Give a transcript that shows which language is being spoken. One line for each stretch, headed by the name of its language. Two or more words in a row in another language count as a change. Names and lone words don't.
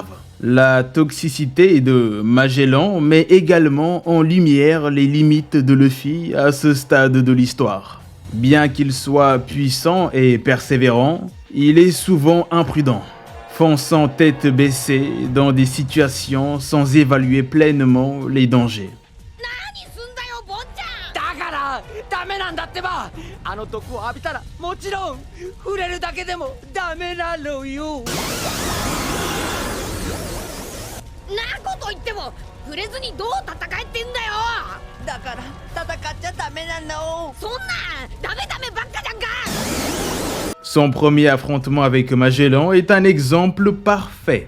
French: La toxicité de Magellan met également en lumière les limites de Luffy à ce stade de l'histoire. Bien qu'il soit puissant et persévérant, il est souvent imprudent, fonçant tête baissée dans des situations sans évaluer pleinement les dangers.
Japanese: ダメなんだってば。あの毒を浴びたらもちろん触れるだけでもダメなのよ。なこと言っても触れずにどう戦えってんだよ。だから戦っちゃダメなの。そんなダメダメばっかじゃんか。
French: Son premier affrontement avec Magellan est un exemple parfait.